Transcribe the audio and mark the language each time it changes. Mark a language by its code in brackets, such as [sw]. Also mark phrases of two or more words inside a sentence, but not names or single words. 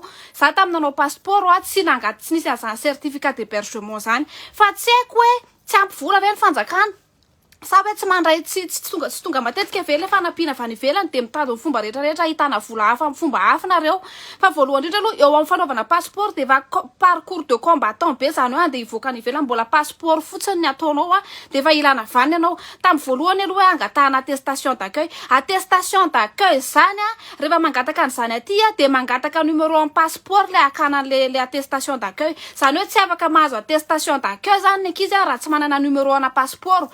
[mg] Za tamin'ny nanao passeport tsy nangaty tsy nisy azany [fr] certificat d'hébergement [mg] zany fa tsy haiko hoe tsy ampy vola ve ny fanjakana sa hoe tsy mandray tsy tonga matetika ve le fanampiana avy any ivelany de mitady ny fomba rehetra ahitana vola hafa amin'ny fomba hafa nareo. Fa voalohany indrindra aloha eo amin'ny fanaovana passeport de va [fr] parcours de combattant [mg] be zany hoe de hivoaka any ivelany mbola passeport fotsiny ny ataonao de efa ilana vaniny anao. Tamin'ny voalohany aloha hoe angatahana [fr] attestation d'accueil. Attestation d'accueil [mg] zany rehefa mangataka an'izany aty de mangataka numéro amin'ny passeport le akana le [fr] attestation d'accueil. [mg] Zany hoe tsy afaka mahazo [fr] attestation d'accueil [mg] zany ny ankizy raha tsy manana numéro ana passeport.